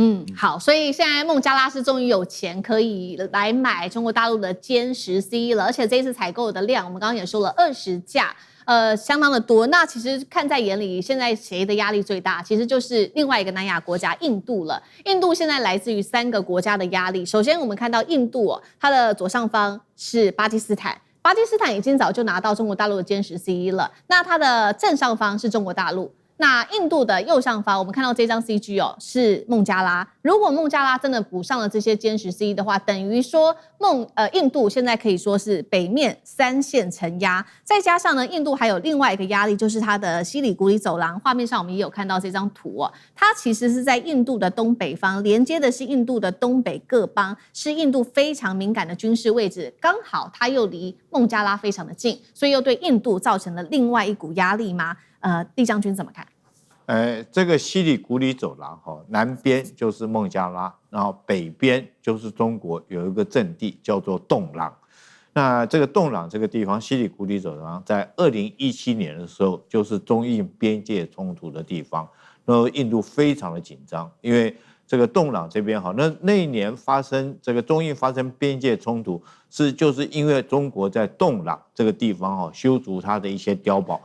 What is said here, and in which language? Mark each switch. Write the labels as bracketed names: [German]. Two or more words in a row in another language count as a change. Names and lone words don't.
[Chinese] 好，所以現在孟加拉是終於有錢可以來買中國大陸的殲10C 了，而且這一次採購的量，我们剛剛也說了20架。相當的多。那其實看在眼裡，現在誰的壓力最大？其實就是另外一個南亞國家印度了。印度現在來自於3個國家的壓力。首先，我們看到印度它的左上方是巴基斯坦，巴基斯坦已經早就拿到中國大陸的殲10C 了。那它的正上方是中國大陸。那印度的右上方，我們看到這張 CG 是孟加拉。如果孟加拉真的補上了這些殲10C 的話，等於說印度現在可以說是北面3線承壓，再加上呢，印度還有另外一個壓力，就是它的西里古里走廊。畫面上我們也有看到這張圖它其實是在印度的東北方，連接的是印度的東北各邦，是印度非常敏感的軍事位置，剛好它又離孟加拉非常的近，所以又對印度造成了另外一股壓力嗎？厉將軍怎麼看？這個西里古里走廊南邊就是孟加拉，然後北邊就是中國有一個陣地叫做洞朗。那這個洞朗這個地方，西里古里走廊在2017年的時候，就是中印邊界衝突的地方，然後印度非常的緊張，因為這個洞朗這邊那一年發生這個中印發生邊界衝突，就是因為中國在洞朗這個地方修築它的一些碉堡。